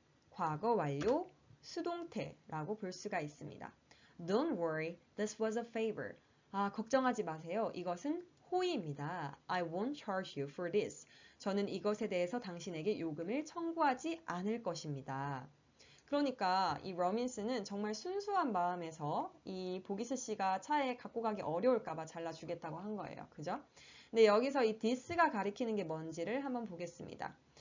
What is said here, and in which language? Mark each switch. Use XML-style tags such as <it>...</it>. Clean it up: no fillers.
<ko>과거 완료 수동태라고 볼 수가 있습니다.</ko> <en>Don't worry, this was a favor.</en> <ko>걱정하지 마세요. 이것은 호의입니다.</ko> <en>I won't charge you for this.</en> <ko>저는 이것에 대해서 당신에게 요금을 청구하지 않을 것입니다. 그러니까 이 러민스는 정말 순수한 마음에서 이 보기스 씨가 차에 갖고 가기 어려울까봐 잘라주겠다고 한 거예요. 그죠? 근데 여기서 이 this가 가리키는 게 뭔지를 한번 보겠습니다.</ko>